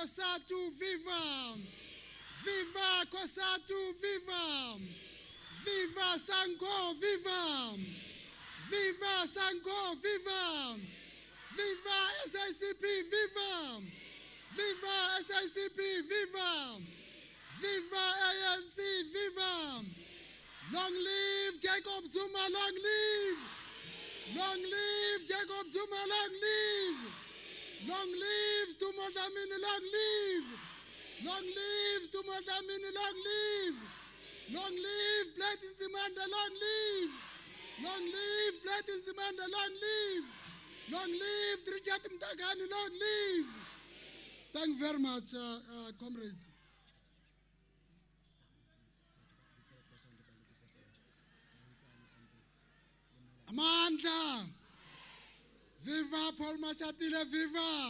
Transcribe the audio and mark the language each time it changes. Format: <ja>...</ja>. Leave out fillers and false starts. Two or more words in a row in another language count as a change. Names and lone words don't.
<en>Cosatu, viva! Viva Cosatu, viva! Viva Sango, viva! Viva Sango, viva! Viva SACP, viva! Viva SACP, viva! Viva ANC, viva! Long live Jacob Zuma, long live! Long live Jacob Zuma, long live! Long live Stumo Dlamini, long live! Long live Stumo Dlamini, long live! Long live Blessing Nzimande, long live! Long live Blessing Nzimande, long live! Long live Richard Mtagani, long live! Thank you very much, comrades. Amandla! Viva Paul Mashatile, viva!</en>